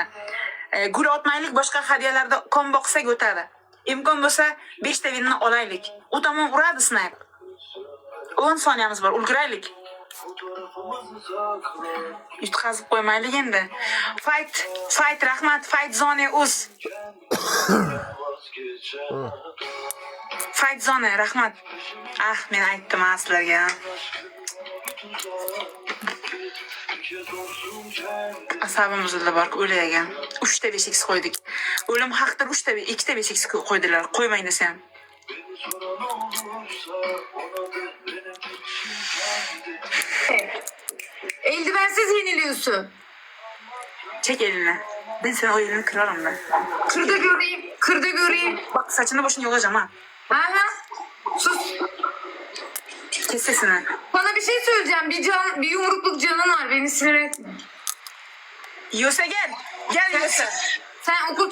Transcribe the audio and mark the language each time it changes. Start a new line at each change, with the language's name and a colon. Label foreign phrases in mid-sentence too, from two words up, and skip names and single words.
Uzbek: Gul otmaylik boshqa hadyalarda kombo qilsak o'tadi. Imkon bo'lsa 5 ta vinni olaylik. U tomon uradi sniper. 10 soniyamiz bor, ulguraylik. Yutqazib qo'ymaylik endi. Fight rahmat, fight zone uz. Fight zone rahmat. Men aytdim sizlarga. Asabim buzildi bor, o'lagan. 3 ta 5x qo'ydik. O'lim haqdir 3 ta 2 ta 5x qo'ydilar. Qo'ymang desam.
Turkish: Eldivensiz yeniliyorsun. Çek elini. Ben senin o elini kırarım ben. Kır da göreyim. Bak saçını başını yolacağım ha. Aha. Sus. Kes sesini. Bana bir şey söyleyeceğim. Bir yumrukluk canın var. Beni sinir etme. Yiyorsa gel. Gel yiyorsa.